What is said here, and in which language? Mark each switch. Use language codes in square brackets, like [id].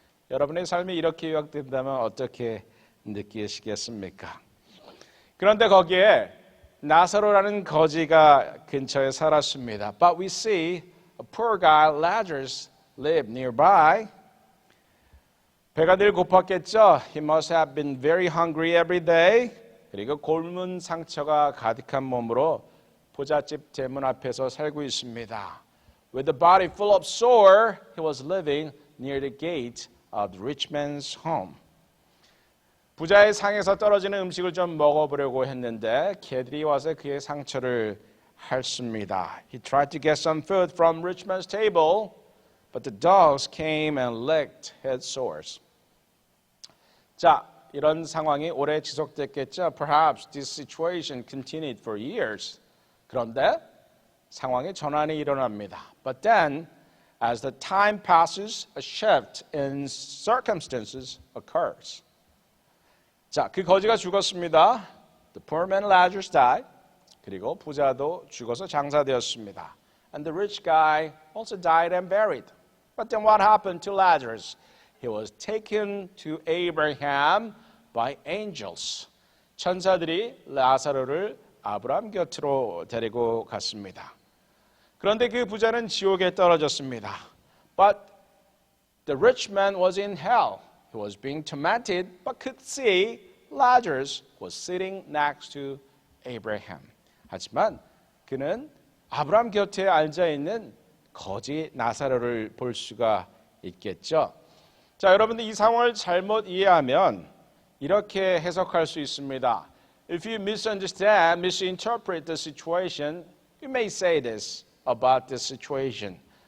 [ko] 여러분의 삶이 이렇게 요약된다면 어떻게 느끼시겠습니까? 그런데 거기에 나사로라는 거지가 근처에 살았습니다. [en] But we see a poor guy, Lazarus, lived nearby. [ko] 배가 늘 고팠겠죠. [en] He must have been very hungry every day. [ko] 그리고 골문 상처가 가득한 몸으로 부잣집 대문 앞에서 살고 있습니다. [en] With a body full of sore, he was living near the gate of the rich man's home. [ko] 부자의 상에서 떨어지는 음식을 좀 먹어보려고 했는데 개들이 와서 그의 상처를 핥습니다. [en] He tried to get some food from rich man's table, but the dogs came and licked his sores. [ko] 자, 이런 상황이 오래 지속됐겠죠. [en] Perhaps this situation continued for years. [ko] 그런데 상황의 전환이 일어납니다. [en] But then, as the time passes, a shift in circumstances occurs. [ko] 자, 그 거지가 죽었습니다. [en] The poor man Lazarus died. [ko] 그리고 부자도 죽어서 장사되었습니다. [en] And the rich guy also died and buried. But then what happened to Lazarus? He was taken to Abraham by angels. [ko] 천사들이 라사로를 아브라함 곁으로 데리고 갔습니다. 그런데 그 부자는 지옥에 떨어졌습니다. [en] But the rich man was in hell. He was being tormented, but could see Lazarus was sitting next to Abraham. [ko] 하지만 그는 아브라함 곁에 앉아 있는 거지 나사로를 볼 수가 있겠죠. 자, 여러분들 이 상황을 잘못 이해하면 이렇게 해석할 수 있습니다. [en] If you misunderstand, misinterpret the situation, you may say this about this situation.